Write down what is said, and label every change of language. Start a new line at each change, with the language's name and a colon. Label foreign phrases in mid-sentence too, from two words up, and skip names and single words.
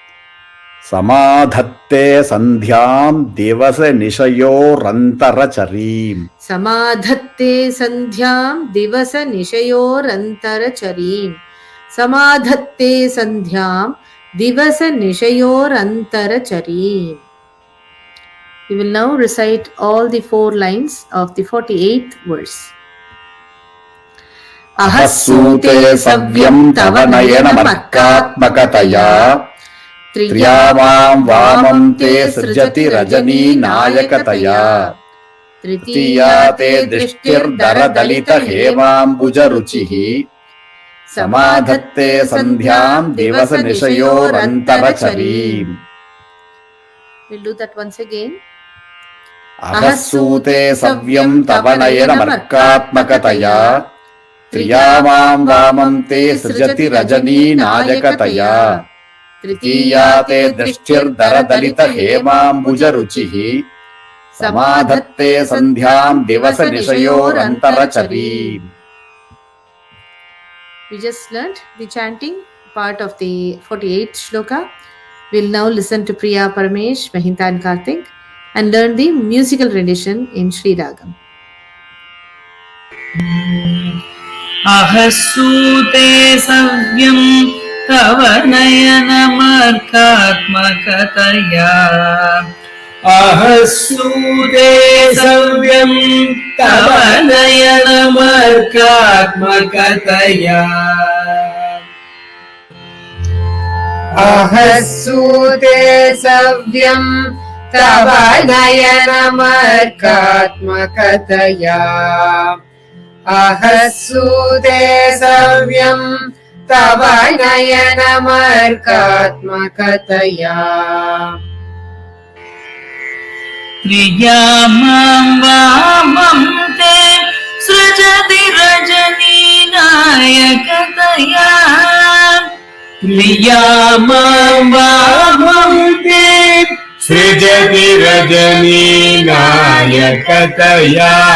Sanskrit: समाधत्ते सन्ध्यां दिवस निशयोरन्तरचरीम् समाधत्ते सन्ध्यां दिवस निशयोरन्तरचरीम् समाधत्ते सन्ध्यां दिवस निशयोरन्तरचरीम्.
English: We will now recite all the 4 lines of the 48th verse.
Sanskrit: अहः सूते सव्यम् तव नयनमर्कात्मकतया त्रियामां वामं ते सृजति रजनी नायकतया तृतीया ते दृष्टिर् दरदलित हेमाम्बुज रुचिः समाधत्ते सन्ध्यां दिवस निशयोरन्तरचरीम्.
English: We'll do that once again.
Sanskrit: अहः सूते सव्यम् तव नयनमर्कात्मकतया त्रियामां वामं ते सृजति रजनी नायकतया तृतीया ते दृष्टिर् दरदलित हेमाम्बुज रुचिः समाधत्ते सन्ध्यां दिवस निशयोरन्तरचरीम्.
English: We just learnt the chanting part of the 48th shloka. We'll now listen to Priya Paramesh, Mahinta and Karthik and learn the musical rendition in Sri Ragam.
Sanskrit: अहः सूते सव्यम् तव नयनमर्कात्मकतया अहः सूते सव्यम् तव नयनमर्कात्मकतया अहः सूते सव्यम् तव नयनमर्कात्मकतया अहः सूते सव्यम् तव नयनमर्कात्मकतया त्रियामां वामं ते सृजति रजनी नायकतया त्रियामां वामं ते सृजति रजनी नायकतया